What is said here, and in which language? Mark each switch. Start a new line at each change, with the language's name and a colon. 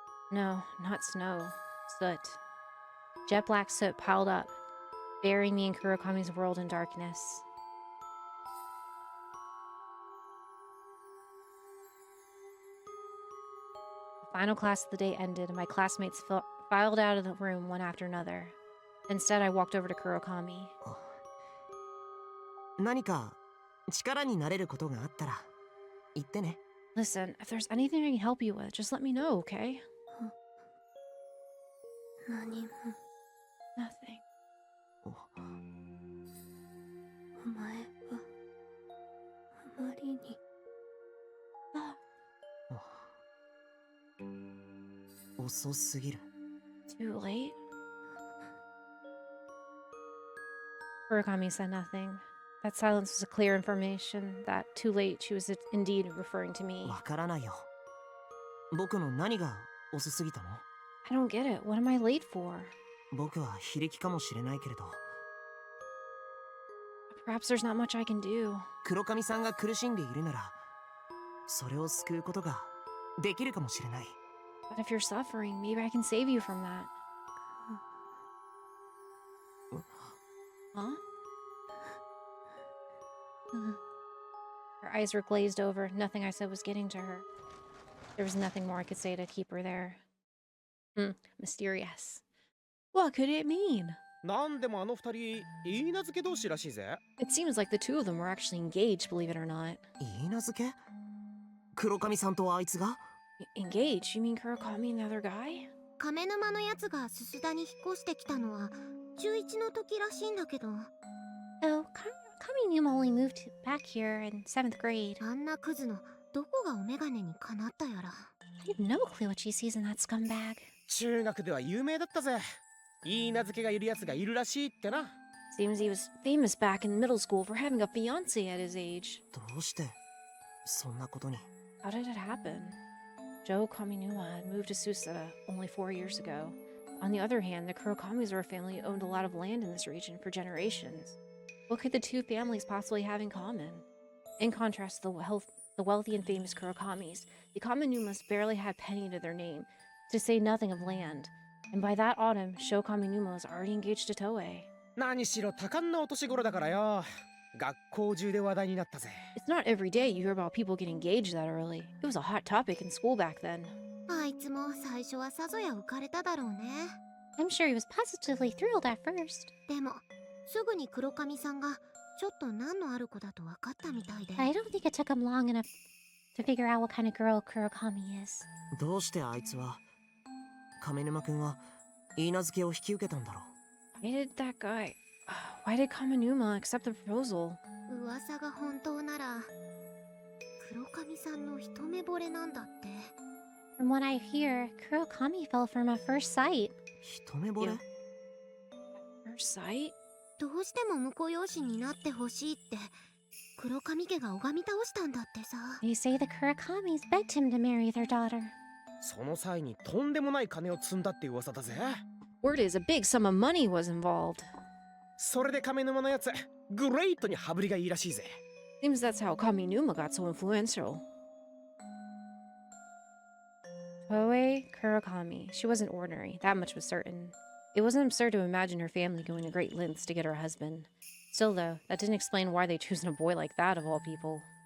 English: No, not snow. Soot. Jet black soot piled up, burying me in Kurokami's world in darkness. The final class of the day ended, and my classmates filed out of the room one after another. Instead, I walked over to Kurokami.
Japanese: 何か力になれることがあったら言ってね。
English: Listen, if there's anything I can help you with, just let me know, okay? Nothing.
Japanese: お前はあまりに遅すぎる。
English: Too late? Kurokami said nothing. That silence was a clear information that too late she was indeed referring to me.
Japanese: わからないよ。僕の何が遅すぎたの？
English: I don't get it. What am I late for?
Japanese: 僕は非力かもしれないけれど。
English: Perhaps there's not much I can do.
Japanese: 黒髪さんが苦しんでいるなら、それを救うことができるかもしれない。
English: But if you're suffering, maybe I can save you from that. Huh? Her eyes were glazed over. Nothing I said was getting to her. There was nothing more I could say to keep her there. Mysterious. What could it mean?
Japanese: なんでもあの二人、いいなずけ同士らしいぜ。
English: It seems like the two of them were actually engaged, believe it or not.
Japanese: いいなずけ？黒髪さんとあいつが？
English: Engaged? You mean Kurokami and the other guy?
Japanese: 亀沼のやつがすすだに引っ越してきたのは中1の時らしいんだけど。
English: Oh, Kaminuma only moved back here in 7th grade.
Japanese: あんなクズのどこがお眼鏡にかなったやら。
English: I have no clue what she sees in that scumbag.
Japanese: 中学では有名だったぜ。いいなずけがいるやつがいるらしいってな。
English: Seems he was famous back in middle school for having a fiancé at his age.
Japanese: どうしてそんなことに？
English: How did it happen? Joe Kaminuma had moved to Susada only 4 years ago. On the other hand, the Kurokamis were a family who owned a lot of land in this region for generations. What could the two families possibly have in common? In contrast to the wealthy and famous Kurokamis, the Kaminumas barely had a penny to their name, to say nothing of land. And by that autumn, Sho Kaminuma was already engaged to Toei.
Japanese: 何しろ多感なお年頃だからよ。学校中で話題になったぜ。
English: It's not every day you hear about people getting engaged that early. It was a hot topic in school back then.
Japanese: あいつも最初はさぞや浮かれただろうね。
English: I'm sure he was positively thrilled at first.
Japanese: でもすぐに黒髪さんがちょっと何のある子だと分かったみたいで。
English: I don't think it took him long enough to figure out what kind of girl Kurokami is.
Japanese: どうしてあいつは亀沼くんはいいなずけを引き受けたんだろう？
English: Why did that guy... Why did Kaminuma accept the proposal?
Japanese: 噂が本当なら黒髪さんの一目惚れなんだって。
English: From what I hear, Kurokami fell for him at first sight.
Japanese: 一目惚れ？
English: First sight?
Japanese: どうしても婿養子になってほしいって黒髪家が拝み倒したんだってさ。
English: They say the Kurokamis begged him to marry their daughter.
Japanese: その際にとんでもない金を積んだって噂だぜ。
English: Word is a big sum of money was involved.
Japanese: それで亀沼のやつ、グレートに羽振りがいいらしいぜ。
English: Seems that's how Kaminuma got so influential. Toei Kurokami. She wasn't ordinary, that much was certain. It wasn't absurd to imagine her family going to great lengths to get her husband. Still though, that didn't explain why they chosen a boy like that of all people.